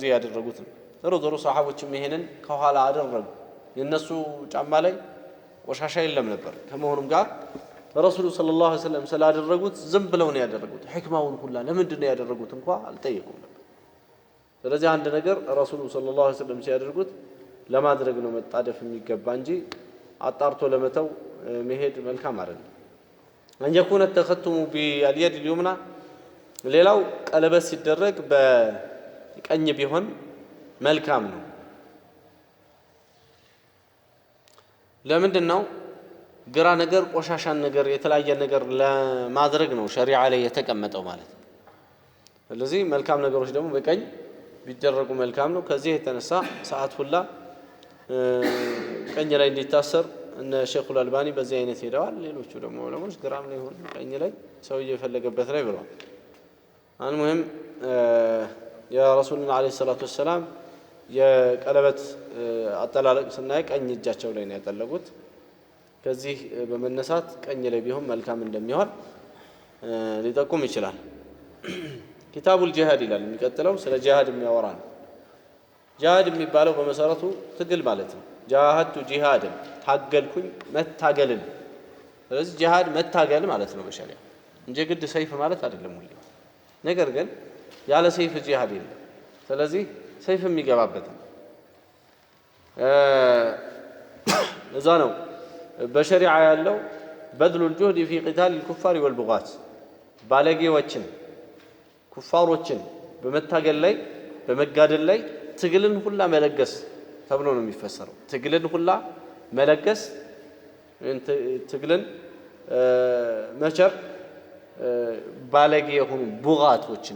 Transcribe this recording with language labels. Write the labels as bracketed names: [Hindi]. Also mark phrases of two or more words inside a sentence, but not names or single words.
[Amharic] ያደረጉት ነው። ዞሮ ሰሃቦችም ይሄንን ከኋላ አደረጉ። የነሱ ጫማ ላይ ቆሻሻ የለም ነበር። ከመሆኑም ጋር ረሱሉ [Arabic] صلى الله عليه وسلم [Amharic] ስላደረጉት ዝም ብለው ነው ያደረጉት። ሕክማውን ሁላ ለምንድን ነው ያደረጉት እንኳን አልጠየቁም ነበር። ስለዚህ አንድ ነገር ረሱሉ [Arabic] صلى الله عليه وسلم [Amharic] ሲያደርጉት ለማድረግ ነው መጣደፍ የሚገባ እንጂ አጣርቶ ለመተው መሄድ መልካም አይደለም። [Arabic] أن يكون التختم باليد اليمنى [Amharic] ሌላው ቀለበት ሲደረግ በቀኝ ቢሆን መልካም ነው። ለምንድን ነው? ግራ ነገር ቆሻሻን ነገር የተለያየ ነገር ለማድረግ ነው ሸሪዓ ላይ የተቀመጠው ማለት ነው። ስለዚህ መልካም ነገሮች ደግሞ በቀኝ ቢደረጉ መልካም ነው። ከዚህ የተነሳ ሰዓት ሁላ ቀኝ ላይ እንዲታሰር እነ ሼኹል አልባኒ በዚህ አይነት ሄደዋል። ሌሎቹ ደግሞ ዑለሞች ግራም ላይ ሆነ ቀኝ ላይ ሰው እየፈለገበት ላይ ብለዋል። المهم [Arabic] يا رسولنا عليه الصلاة والسلام يا قلبت [Amharic] አጠላለቅ ስናይ ቀኝ እጃቸው ላይ ነው ያጠለቁት። ከዚህ በመነሳት ቀኝ ላይ ቢሆን መልካም እንደሚሆን ሊጠቁም ይችላል። [Arabic] كتاب الجهاد [Amharic] ይላል የሚቀጥለው ስለ ጂሃድ የሚያወራ ነው። ጂሃድ የሚባለው በመሰረቱ ትግል ማለት ነው። ጃሃድቱ ጂሃድን ታገልኩኝ መታገልን። ስለዚህ ጂሃድ መታገል ማለት ነው በሸሪዓ እንጂ ግድ ሰይፍ ማለት አይደለም ሁሉ ነገር ግን ያለ ሰይፍ ጂሃድ የለም። ስለዚህ ሰይፍ የሚገባበት ነው። እዛ ነው በሸሪዓ ያለው [Arabic] بذل الجهد في قتال الكفار والبغاة [Amharic] ባለጌዎችን ኩፋሮችን በመታገል ላይ በመጋደል ላይ ትግልን ሁላ መለገስ ተብሎ ነው የሚፈሰረው። ትግልን ሁላ መለገስ ትግልን መቸር ባለጌ የሆኑ ቡጋቶችን